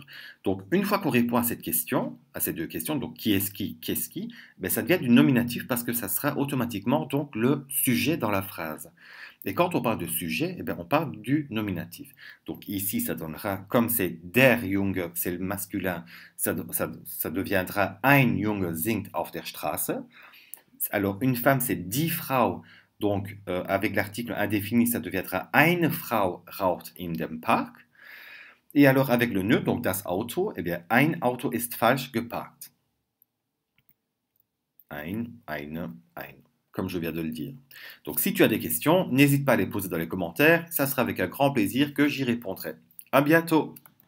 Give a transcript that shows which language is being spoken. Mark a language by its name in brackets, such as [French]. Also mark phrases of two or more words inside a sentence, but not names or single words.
[French] Donc, une fois qu'on répond à cette question, à ces deux questions, donc qui est-ce qui, qu'est-ce qui, ben, ça devient du nominatif parce que ça sera automatiquement donc le sujet dans la phrase. Et quand on parle de sujet, eh bien, on parle du nominatif. Donc ici, ça donnera, comme c'est [German] der Junge, [French] c'est le masculin, ça deviendra [German] ein Junge singt auf der Straße. [French] Alors, une femme, c'est [German] die Frau. [French] Donc, avec l'article indéfini, ça deviendra [German] eine Frau raucht in dem Park. [French] Et alors, avec le neutre, donc [German] das Auto, [French] eh bien, [German] ein Auto ist falsch geparkt. [French] Ein, comme je viens de le dire. Donc, si tu as des questions, n'hésite pas à les poser dans les commentaires. Ça sera avec un grand plaisir que j'y répondrai. À bientôt!